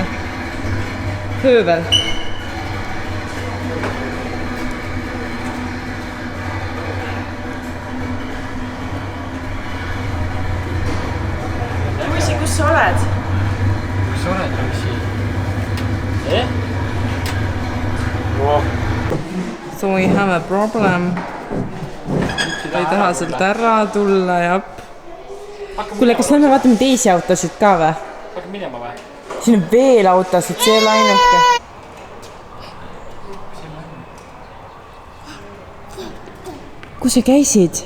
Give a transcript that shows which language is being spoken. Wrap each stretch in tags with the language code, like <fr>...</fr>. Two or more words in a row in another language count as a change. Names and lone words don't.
<et>Höövel. Roosi, kus sa oled? Kus sa oled, Roosi?</et> <en>So we have a problem.</en> <et>Ta ei taha sealt ära tulla ja... Kuule, kas lähme vaatame teisi autosid ka või? Hakkab minema või? Siin on veel autosid, see ei ole ainuke. Kus sa käisid?</et>